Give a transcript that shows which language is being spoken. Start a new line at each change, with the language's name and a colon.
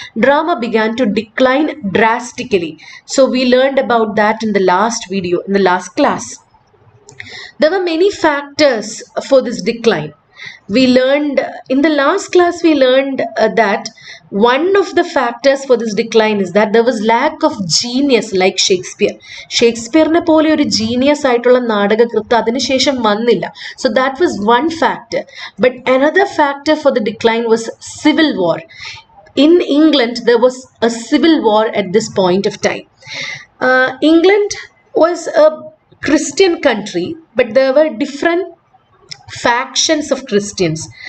English: Drama began to decline drastically. So we learned about that in the last video, in the last class. There were many factors for this decline. We learned in the last class, we learned that one of the factors for this decline is that there was lack of genius like Shakespeare.
Malayalam: ഷേക്സ്പിയറിനെ പോലെ ഒരു genius ആയിട്ടുള്ള നാടകകൃത്ത് അതിനുശേഷം വന്നില്ല.
English: So that was one factor. But another factor for the decline was civil war. In England, there was a civil war at this point of time. England was a Christian country, but there were different factions of Christians.